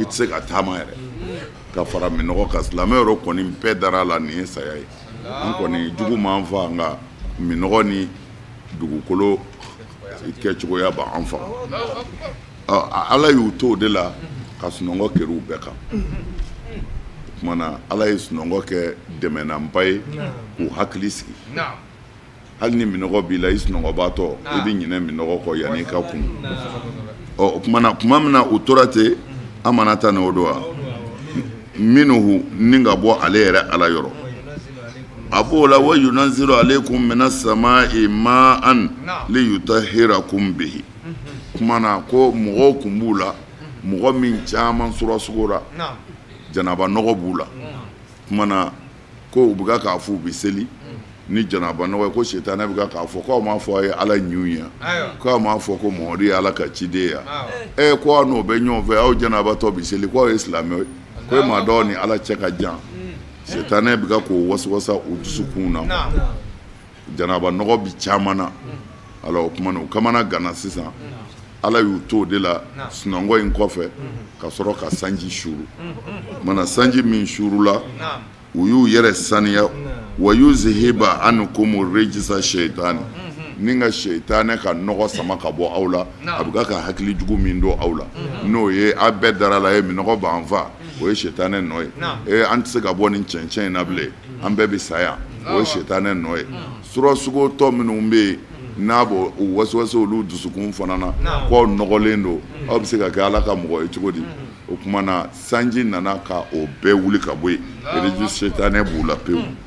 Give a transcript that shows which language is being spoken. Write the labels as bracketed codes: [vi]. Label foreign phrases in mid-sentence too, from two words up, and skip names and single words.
[bm] tɛ se ka taama yɛrɛ ka fara minɔgɔ kan silamɛ yɛrɛ kɔni bɛɛ dara a la nin ye saya ye an kɔni jugu m'an fa nka minɔgɔ ni dugukolo kɛcogoya b'an fa ala y'u to o de la ka sunɔgɔ kɛra u bɛɛ kan o kumana ala ye sunɔgɔ kɛ dɛmɛnanba ye k'u hakili sigi hali ni minɔgɔ b'i la i sunɔgɔbaatɔ i bɛ ɲinɛ minɔgɔ kɔ yanni i ka kun o kumana tuma min na u tora ten an mana taa n'o don wa minnu ni ka bɔ ale yɛrɛ ala yɔrɔ a b'o la wa [ar] ينزل عليكم من السماء ماء ليطهركم به [bm] kumana ko mɔgɔw kun b'u la mɔgɔ min caman surasugora janaba nɔgɔ b'u la kumana ko u bɛ k'a fɔ u bɛ seli ni janaba nɔgɔ ye ko sitanɛ bɛ k'a fɔ k'aw m'a fɔ a ye ala ɲu ye k'aw m'a fɔ ko Mamadu ye ala ka ciden ye ko aw n'o bɛ ɲɔgɔn fɛ aw janabatɔ bɛ seli k'aw ye silamɛ ye ko e m'a dɔn ni ala cɛ ka jan sitanɛ bɛ k'o wasa u dusukun na janaba nɔgɔ bi caman na ala o kumana u kamana gana sisan ala y'u to o de la sunɔgɔ in kɔfɛ ka sɔrɔ ka sanji suru mana sanji min surula u y'u yɛrɛ saniya [ar] ويذهب عنكم رجس الشيطان [bm] ni ka shaytanɛ ka nɔgɔ sama ka bɔ aw la a bɛ ka hakili jugu min don aw la n'o ye a bɛɛ dara la ye minɔgɔ b'an fa o ye shaytanɛ nɔ ye an tɛ se ka bɔ nin cɛncɛn in na bilen an bɛɛ bɛ sa yan o ye shaytanɛ nɔ ye surasugo tɔ minnu bɛ yen n'a bɔ u wasiwasi olu dusukun fana na k'aw nɔgɔlen don aw bɛ se ka kɛ ala ka mɔgɔ ye cogo di o kuma na sanji nana ka o bɛɛ wuli ka bɔ yen eriju shaytanɛ b'u la pewu